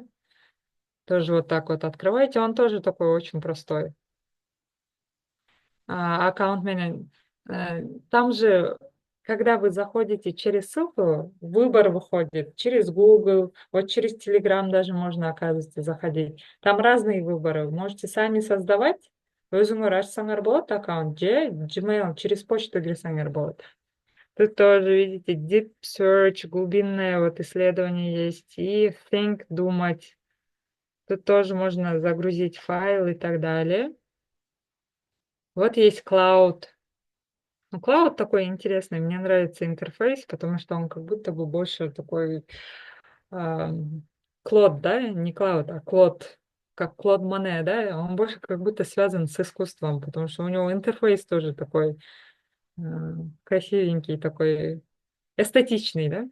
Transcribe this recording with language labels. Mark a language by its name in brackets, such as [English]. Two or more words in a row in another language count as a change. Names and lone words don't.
[Russian] Тоже вот так вот открывайте. Он тоже такой очень простой. Аккаунт менеджер. Там же, когда вы заходите через ссылку, выбор выходит через Google, вот через Telegram даже можно, оказывается, заходить. Там разные выборы. Вы можете сами создавать. [Kazakh] Өзіңіз ашсаңыз болады аккаунт, Gmail [Russian] через почту [Kazakh] кірсеңіз болады. [Russian] Тут тоже, видите, Deep Search, глубинное вот исследование есть, и Think, думать. Тут тоже можно загрузить файл и так далее. Вот есть Cloud. Ну, Cloud такой интересный, мне нравится интерфейс, потому что он как будто бы больше такой Клод, да, не Cloud, а Клод, как Клод Моне, да, он больше как будто связан с искусством, потому что у него интерфейс тоже такой красивенький, такой эстетичный, да.